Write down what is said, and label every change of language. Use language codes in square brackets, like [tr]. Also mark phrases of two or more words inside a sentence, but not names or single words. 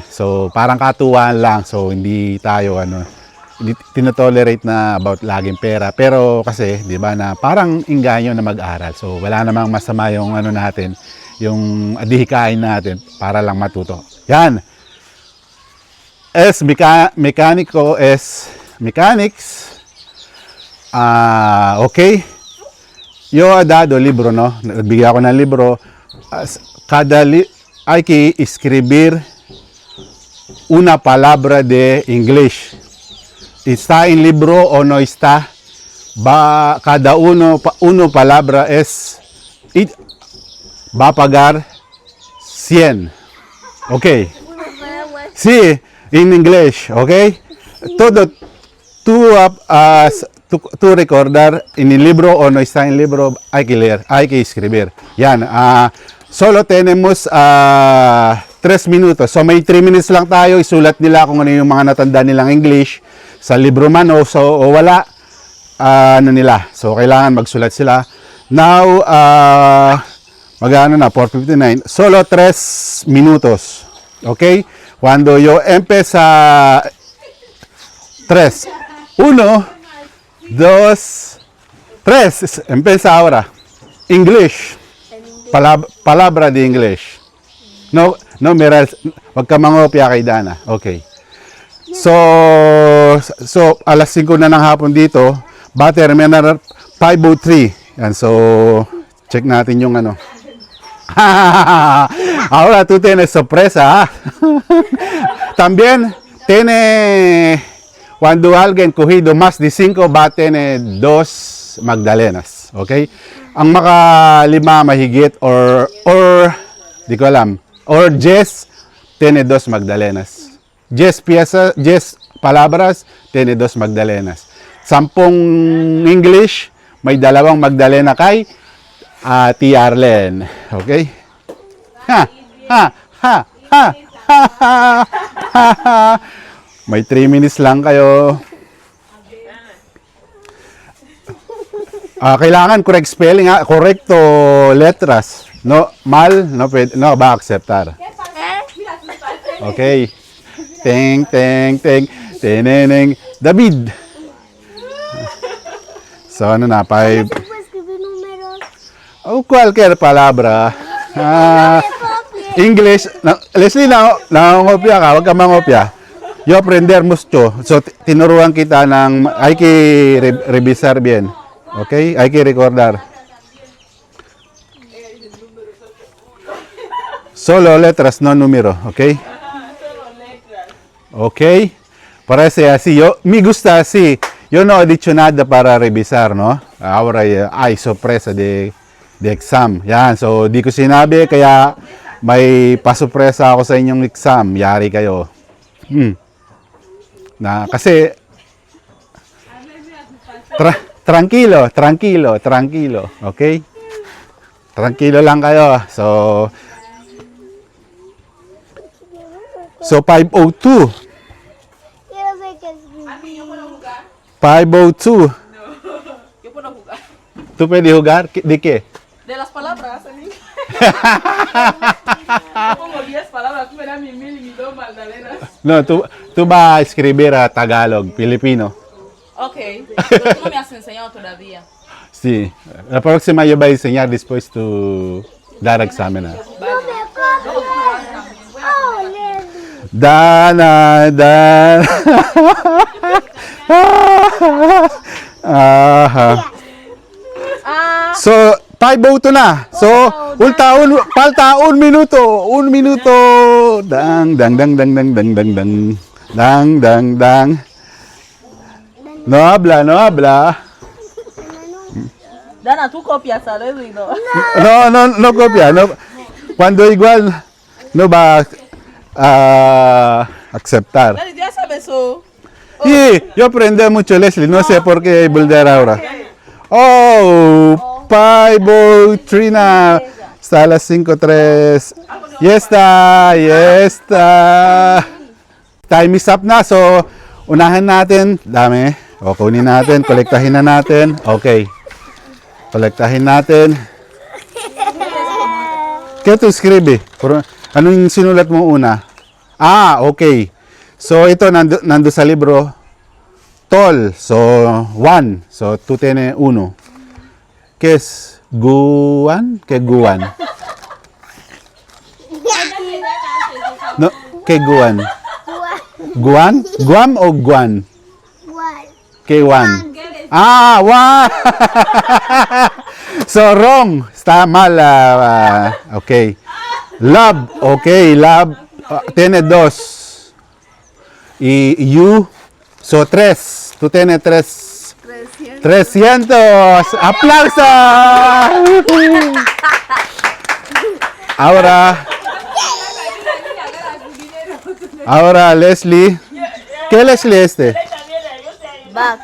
[tl] So parang katuwaan lang. So hindi tayo hindi tinotolerate na about laging pera. Pero kasi 'di ba na parang ingganyo na mag-aral. So wala namang masama yung natin, yung adihikain natin para lang matuto. Yan. Mechanics. Okay. [es] Yo ha dado libro, no? [tl] Nagbigay ako ng libro. [es] Hay que escribir una palabra de English. ¿Está en libro o no está? Cada uno palabra va a pagar 100. Okay. Sí, en English, okay? Todo tú recordar en el libro o no está en el libro, hay que leer, hay que escribir. Yan, solo tenemos 3 minutos. [tl] So may 3 minutes lang tayo, isulat nila kung ano yung mga natanda nilang English sa libro man o wala, nila. So kailangan magsulat sila. Now, magano na, 4:59. [es] Solo 3 minutos. Okay? Cuando yo empieza 3, 1, 2, Tres, empieza ahora. English. Palabra de English. No, no, [tl] Meral, wag ka mangopya kay Dana. Okay. So, alas 5 na ng hapon dito, terminal 503. Yan, so, check natin yung ano. [es] Ahora tú tienes sorpresa. También tiene, cuando alguien cogido más de 5 va a tener 2 Magdalenas. Okay? [tl] Ang makalima mahigit or di ko alam, or 10 [es] tiene 2 Magdalenas. 10 piezas, 10 palabras, tiene 2 Magdalenas. [tl] 10 English, may 2 Magdalena kay Ate Arlen. Okay? Ha, ha, ha, ha, ha, ha, ha, ha. May 3 minutes lang kayo. Kailangan [en] correct spelling, [es] correcto letras. No, mal, no, no va a aceptar. Okay. Teng, teng, teng, teneneng, David. [tl] So, ano na, 5. [es] O cualquier palabra. [tl] English. Leslie, nangongopya ka. Huwag ka mangopya. [es] Yo aprender mucho. [tl] So, tinuruan kita ng, [es] hay que revisar bien. Okay? Hay que recordar. Solo letras, no número. Okay? Okay? Parece así. Me gusta así. Yo no he dicho nada para revisar, no? Ahora hay sorpresa de exam. [tl] Yan. So, di ko sinabi, kaya may pasurpresa ako sa inyong exam. Yari kayo. Kasi, tranquilo. Okay? Tranquilo lang kayo. So 502. 502. [es] Yo puedo jugar. ¿Tú puedes jugar? ¿De qué? De las palabras, ¿sí? Yo pongo 10 palabras, tú me das mi 1000 y mis 2 Magdalenas. No, tú vas a escribir a Tagalog, Filipino. Ok, pero tú no me has enseñado todavía. Sí. La próxima yo voy a enseñar después tu dar examen. Dana. Aha. [tl] So, 5:02 na. So, [es] palta un minuto. Dang. No habla. Dana, tú copias, ¿sabes? No. No copia. No. Cuando igual no va a aceptar. Dani, ya sabes eso. Sí, yo aprendí mucho, Leslie. No sé por qué volver ahora. [tl] Oh, 5:03 na. [es] Está a las 5:03. Ya está. [en] Time is up [tl] na. So, unahan natin. Dami. O, kunin natin. Kolektahin na natin. Okay. Kolektahin natin. Kaya ito escribe. Anong sinulat mo una? Okay. So, ito nando sa libro. Tol. So, 1. So, [es] tú tienes 1. ¿Qué es? Guan? ¿Qué guan? No, ¿qué guan? Guan? Guam o guan? ¿Qué guan? Wan! So, wrong. Está mal. [en] Okay. Love. Okay, love. [es] Tiene 2. Y you. So, 3. Tú tienes 3. 300. ¡Aplausos! Ahora Leslie. ¿Qué Leslie este? Bag.